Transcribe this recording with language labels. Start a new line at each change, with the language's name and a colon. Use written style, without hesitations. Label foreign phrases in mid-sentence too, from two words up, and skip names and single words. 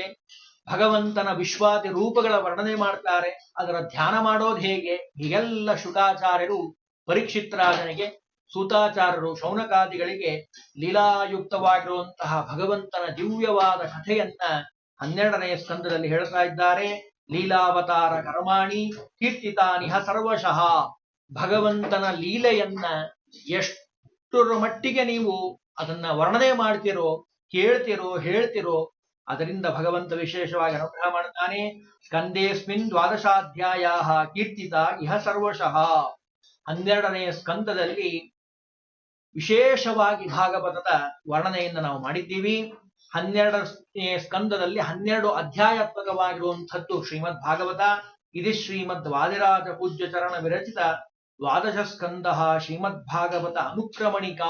Kannada: ಭಗವಂತನ ವಿಶ್ವಾದಿ ರೂಪಗಳ ವರ್ಣನೆ ಮಾಡ್ತಾರೆ. ಅದರ ಧ್ಯಾನ ಮಾಡೋದು ಹೇಗೆ, ಹೀಗೆಲ್ಲ ಶುಕಾಚಾರ್ಯರು ಪರೀಕ್ಷಿತ್ ಸೂತಾಚಾರ್ಯರು ಶೌನಕಾದಿಗಳಿಗೆ ಲೀಲಾಯುಕ್ತವಾಗಿರುವಂತಹ ಭಗವಂತನ ದಿವ್ಯವಾದ ಕಥೆಯನ್ನ 12ನೇ ಸ್ಕಂದದಲ್ಲಿ ಹೇಳ್ತಾ ಇದ್ದಾರೆ.
Sanskrit: ಲೀಲಾವತಾರ ಕರ್ಮಾಣಿ ಕೀರ್ತಿತಾನಿಹ ಸರ್ವಶಃ.
Kannada: ಭಗವಂತನ ಲೀಲೆಯನ್ನ ಎಷ್ಟರ ಮಟ್ಟಿಗೆ ನೀವು ಅದನ್ನ ವರ್ಣನೆ ಮಾಡ್ತಿರೋ, ಕೇಳ್ತಿರೋ, ಹೇಳ್ತಿರೋ, ಅದರಿಂದ ಭಗವಂತ ವಿಶೇಷವಾಗಿ ಅನುಗ್ರಹ ಮಾಡ್ತಾನೆ.
Sanskrit: ಸ್ಕಂದೇಸ್ಮಿನ್ 12 ಕೀರ್ತಿತ ಇಹ ಸರ್ವಶಃ.
Kannada: 12ನೇ ಸ್ಕಂದದಲ್ಲಿ ವಿಶೇಷವಾಗಿ ಭಾಗವತದ ವರ್ಣನೆಯನ್ನು ನಾವು ಮಾಡಿದ್ದೀವಿ. 12ನೇ ಸ್ಕಂದದಲ್ಲಿ 12 ಅಧ್ಯಾಯಾತ್ಮಕವಾಗಿರುವಂಥದ್ದು ಶ್ರೀಮದ್ ಭಾಗವತ. ಇದು ಶ್ರೀಮದ್ ವಾದಿರಾಜ ಪೂಜ್ಯ ಚರಣ ವಿರಚಿತ 12 ಸ್ಕಂದ ಶ್ರೀಮದ್ ಭಾಗವತ ಅನುಕ್ರಮಣಿಕಾ.